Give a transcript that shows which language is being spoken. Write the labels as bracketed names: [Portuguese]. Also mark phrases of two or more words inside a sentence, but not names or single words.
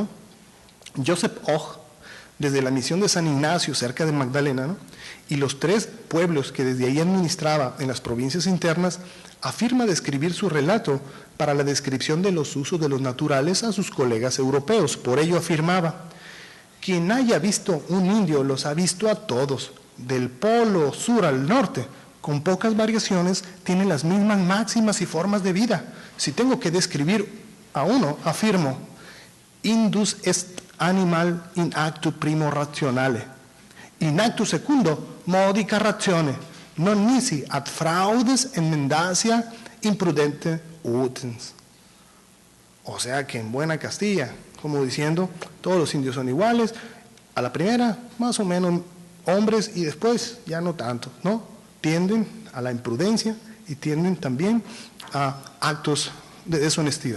[Spanish] Joseph Och, desde la misión de San Ignacio, cerca de Magdalena, ¿no?, y los 3 pueblos que desde ahí administraba en las provincias internas, afirma describir su relato para la descripción de los usos de los naturales a sus colegas europeos. Por ello afirmaba: quien haya visto un indio los ha visto a todos, del polo sur al norte, con pocas variaciones, tienen las mismas máximas y formas de vida. Si tengo que describir a uno, afirmo: [Latin] indus est animal in actu primo rationale, in actu secundo modica ratione, non nisi ad fraudes emendacia imprudente utens. [Spanish] O sea que en buena Castilla, como diciendo, todos los indios son iguales, a la primera más o menos hombres y después ya no tanto, ¿no? Tienden a la imprudencia y tienden también a actos de deshonestidad.